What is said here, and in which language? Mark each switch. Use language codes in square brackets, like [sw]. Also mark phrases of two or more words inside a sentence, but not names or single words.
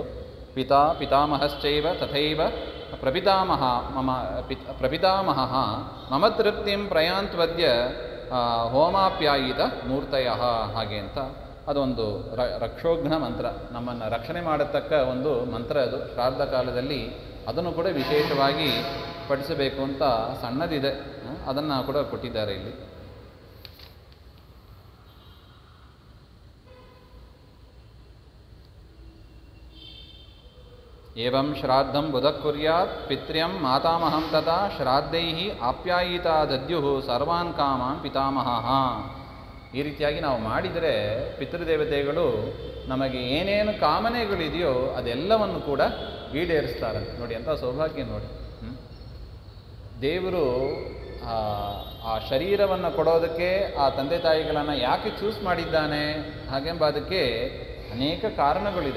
[sa] ಪಿತಾಮಹಶ್ಚೈವ ತಥೈವ ಪ್ರಪಿತಾಮಹ ಮಮ ತೃಪ್ತಿಂ ಪ್ರಯಾಂತ್ವದ್ಯ ಹೋಮಾಪ್ಯಾಯಿತ ಮೂರ್ತಯ. [kn] ಹಾಗೆ ಅಂತ ಅದೊಂದು ರಕ್ಷೋಘ್ನ ಮಂತ್ರ, ನಮ್ಮನ್ನು ರಕ್ಷಣೆ ಮಾಡತಕ್ಕ ಒಂದು ಮಂತ್ರ ಅದು. ಶ್ರಾದ್ದ ಕಾಲದಲ್ಲಿ ಅದನ್ನು ಕೂಡ ವಿಶೇಷವಾಗಿ ಪಠಿಸಬೇಕು ಅಂತ ಸಣ್ಣದಿದೆ, ಅದನ್ನು ಕೂಡ ಕೊಟ್ಟಿದ್ದಾರೆ ಇಲ್ಲಿ. [sa] ಏವಂ ಶ್ರಾದ್ದಂ ಬುಧಃ ಕುರ್ಯಾತ್ ಪಿತ್ರ್ಯಂ ಮಾತಾಮಹಂ ತಥಾ ಶ್ರಾದ್ದೈಹಿ ಆಪ್ಯಾಯಿತಾ ದದ್ಯುಃ ಸರ್ವಾನ್ ಕಾಮಾನ್ ಪಿತಾಮಹಃ. [kn] ಈ ರೀತಿಯಾಗಿ ನಾವು ಮಾಡಿದರೆ ಪಿತೃದೇವತೆಗಳು ನಮಗೆ ಏನೇನು ಕಾಮನೆಗಳಿದೆಯೋ ಅದೆಲ್ಲವನ್ನು ಕೂಡ ಈಡೇರಿಸ್ತಾರಂತೆ. ನೋಡಿ ಎಂಥ ಸೌಭಾಗ್ಯ ನೋಡಿ. ದೇವರು ಆ ಶರೀರವನ್ನು ಕೊಡೋದಕ್ಕೆ ಆ ತಂದೆ ತಾಯಿಗಳನ್ನು ಯಾಕೆ ಚೂಸ್ ಮಾಡಿದ್ದಾನೆ ಹಾಗೆಂಬುದಕ್ಕೆ ಅನೇಕ ಕಾರಣಗಳಿದೆ.